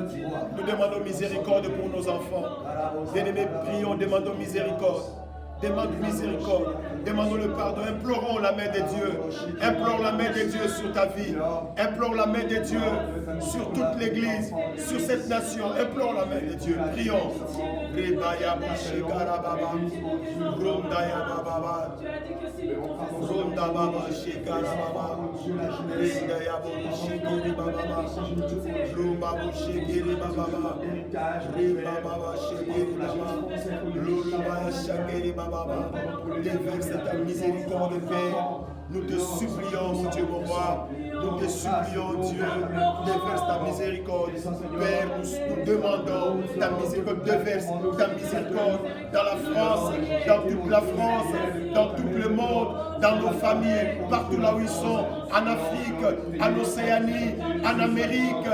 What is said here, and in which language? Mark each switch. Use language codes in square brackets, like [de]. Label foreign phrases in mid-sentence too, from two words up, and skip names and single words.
[fr] Nous demandons miséricorde pour nos enfants. Bien-aimés, prions, demandons miséricorde. Demande miséricorde. Demandons le pardon. Implorons la main de Dieu. Implore la main de Dieu sur ta vie. Implore la main de Dieu sur toute l'église, sur cette nation. Implore la main de Dieu. Prions. Rebaya Bashi Garababa. Rondaya Baba. Ronda Baba Shikarababa. Rendaya Shikiri Baba. Rumba Shikiri Baba. Riba Baba Shikiri Baba. Luribaya Shakiri Baba. Déverse ta miséricorde, Père. Nous te supplions, mon Dieu, mon roi. Nous te supplions, Dieu. Déverse ta miséricorde. Père, nous demandons ta miséricorde. Déverse ta miséricorde dans la France, dans toute la France, dans tout le monde, dans nos familles, partout là où ils sont, en Afrique, en Océanie, en Amérique.